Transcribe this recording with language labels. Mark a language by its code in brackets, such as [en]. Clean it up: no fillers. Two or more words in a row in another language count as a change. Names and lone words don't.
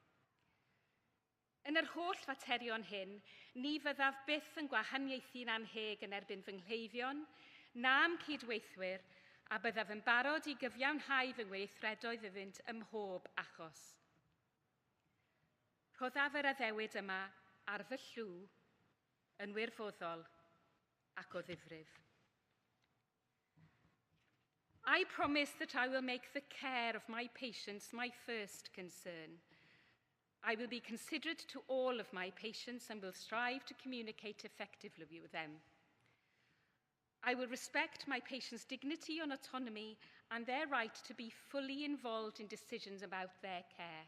[cy] Yn yr holl faterion hyn, ni fyddaf byth yn gwahaniaethu'n anheg yn erbyn fy nghleifion, na'n cydweithwyr, a byddaf yn barod i gyfiawnhau fy ngweithredoedd iddynt ym mhob achos. Rhoddaf yr addewid yma ar fy llw yn wirfoddol ac o ddifrif. [en] I promise that I will make the care of my patients my first concern. I will be considerate to all of my patients and will strive to communicate effectively with them. I will respect my patients' dignity and autonomy and their right to be fully involved in decisions about their care.